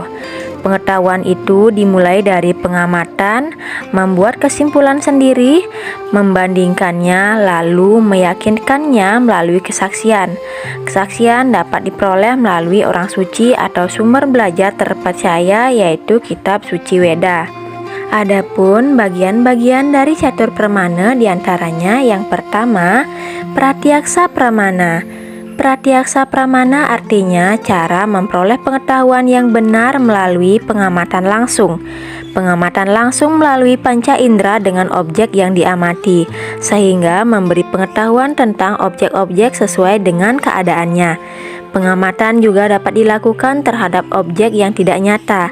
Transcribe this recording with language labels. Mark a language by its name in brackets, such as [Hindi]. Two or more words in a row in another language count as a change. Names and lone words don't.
[Indonesian] Pengetahuan itu dimulai dari pengamatan, membuat kesimpulan sendiri, membandingkannya, lalu meyakinkannya melalui kesaksian. Kesaksian dapat diperoleh melalui orang suci atau sumber belajar terpercaya, yaitu kitab suci Weda. Adapun bagian-bagian dari catur pramana diantaranya yang pertama, pratyaksa pramana. Pratyaksa pramana artinya cara memperoleh pengetahuan yang benar melalui pengamatan langsung. Pengamatan langsung melalui panca indera dengan objek yang diamati, sehingga memberi pengetahuan tentang objek-objek sesuai dengan keadaannya. Pengamatan juga dapat dilakukan terhadap objek yang tidak nyata.